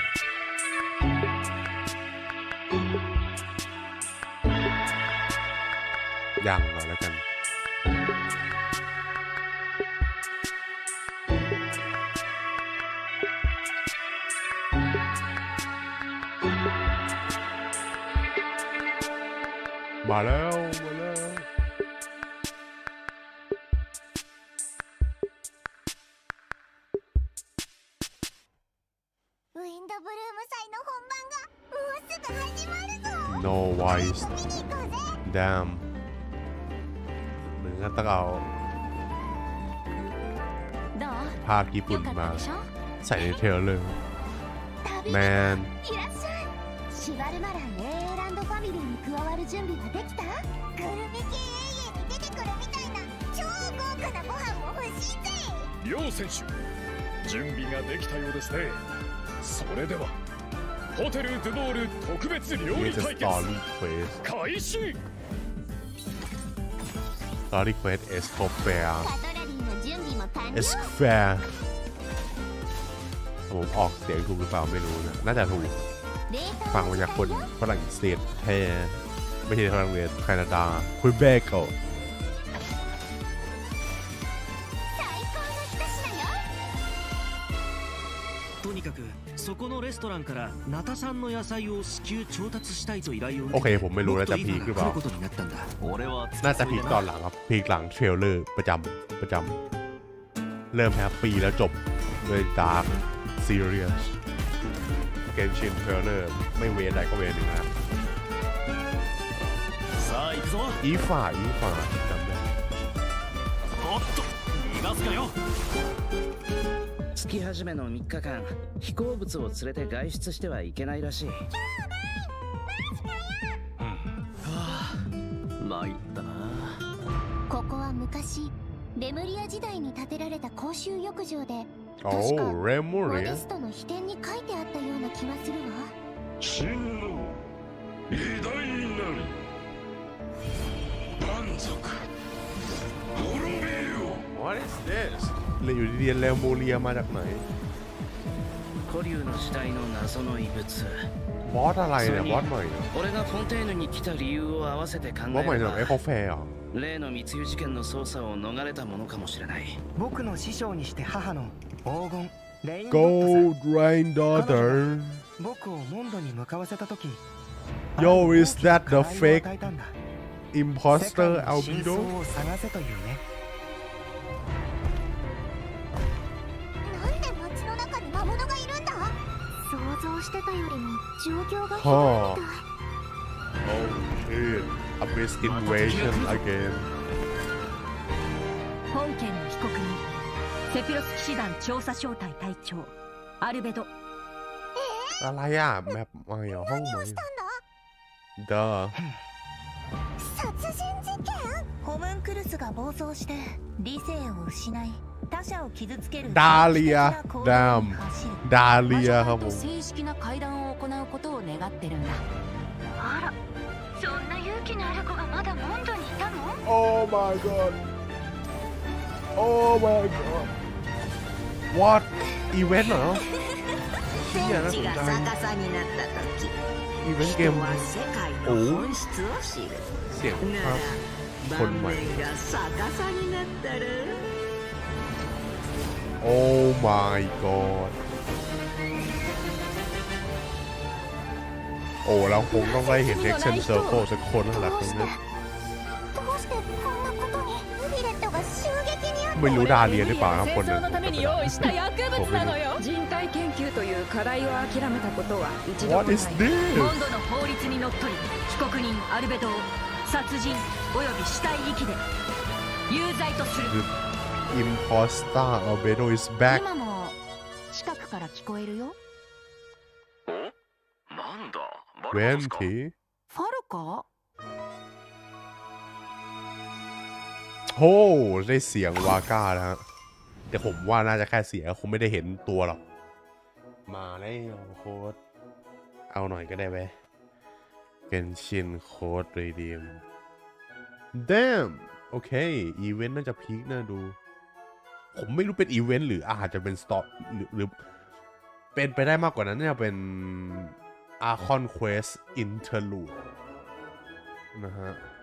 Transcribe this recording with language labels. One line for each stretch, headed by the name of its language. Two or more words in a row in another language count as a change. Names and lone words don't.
Thai: ยังหน่อยแล้วกันมาแล้ว
English: No voice damn
Thai: หนึ่งก็ต้องเอาภาคญี่ปุ่นมาใส่ในเทรลเลยแมน
Japanese: 両選手準備ができたようですねそれではホテルドゥドール特別料理対決開始
English: story quest
Thai: เอสโคเฟร์ผมออกเสียงถูกหรือเปล่าไม่รู้นะน่าจะถูกฟังมาจากคนฝรั่งเศสแท้ไม่ใช่ฝรั่งเศสแคนาดาคุยเบเกิล
Japanese: とにかくそこのレストランからナタさんの野菜を至急調達したいと依頼を受けて
Thai: โอเคผมไม่รู้แล้วจะพีคหรือเปล่าน่าจะพีคตอนหลังครับพีคหลังเทรลเลอร์ประจำเริ่มแฮปปี้แล้วจบด้วย
English: dark serious
Thai: เกนชินเทรลเลอร์ไม่เวรใดก็เวรหนึ่งนะอีฝ่าจำได้
Japanese: 月始めの3日間飛行物を連れて外出してはいけないらしい参ったなここは昔レムリア時代に建てられた公衆浴場で
Thai: โอ้
Japanese: 確か
Thai: เรมู
Japanese: モ
Thai: เรีย
Japanese: デストの秘典に書いてあったような気がするわ真の偉大なり蛮族滅びよ
English: What is this
Thai: เลยอยู่ดีๆเรมูเรียมาจากไหน
Japanese: 古竜の時代の謎の遺物
Thai: บอสอะไรเนี่ยบอสใหม่
Japanese: 俺がフォンテーヌに来た理由を合わせて考
Thai: บอสใหม่
Japanese: えれ
Thai: จาก
Japanese: ば
Thai: เอ็กโคแฟร์เหรอ
Japanese: 例の密輸事件の捜査を逃れたものかもしれない僕の師匠にして母の黄金レインドッ
English: Gold Rain Daughter
Japanese: 僕をモンドに向かわせた時
English: Yo is that the
Japanese: 課題を
English: fake
Japanese: 与えたんだ
English: imposter
Japanese: 世界の真
English: albedo
Japanese: 相を探せというねなんで街の中に魔物がいるんだ想像してたよりも状況がひはあどいみたい
English: Oh shit Abyss Invasion again
Japanese: 本件の被告人セピロス騎士団調査小隊隊長アルベド
Thai: อะไรอ่ะแมปใหม่เหรอห้องใหม่เด้อ
Japanese: 殺人事件ホムンクルスが暴走して理性を失い他者を傷つける
Thai: ดาเลียดามดาเลียครับผม
Japanese: 正式な会談を行うことを願ってるんだあらそんな勇気のある子がまだモンドにいたの
English: Oh my god Oh my god What
Thai: อีเวนต์เหรอ
Japanese: 天地が逆さになった時
Thai: อีเวนต์เกม
Japanese: 人は世界の本質を知る
Thai: เสียงภาพ
Japanese: なら
Thai: คนใหม่
Japanese: 盤面が逆さになったら
English: Oh my god
Thai: โอ้เราคงต้องได้เห็น
English: Action Circle
Thai: สักคนนั่นแหละครั้งนี้
Japanese: どうしてこんなことにヴィレットが襲撃にあった
Thai: ไม่รู้ดาเลียหรือเปล่าครับคนนั้น
Japanese: 戦争のために用意した薬物なのよ人体研究という課題を諦めたことは一度も
English: What
Japanese: ない
English: is this
Japanese: モンドの法律にのっとり被告人アルベドを殺人および死体遺棄で有罪とする
English: Imposter Albedo is back
Japanese: 今も近くから聞こえるよなんだ
Thai: เวนที
Japanese: ファルか
Thai: โอ้ได้เสียงวาก้าแล้วฮะแต่ผมว่าน่าจะแค่เสียงคงไม่ ได้เห็นตัวหรอกมาแล้วโค้ดเอาหน่อยก็ได้ไหมเกนชิน
English: code redeem
Thai: Damn โอเคอีเวนต์น่าจะพีคน่าดูผมไม่รู้เป็นอีเวนต์หรืออาจจะเป็นสตอหรือเป็นไปได้มากกว่านั้นเนี่ยเป็น
English: Archon Quest Interlude
Thai: นะฮะ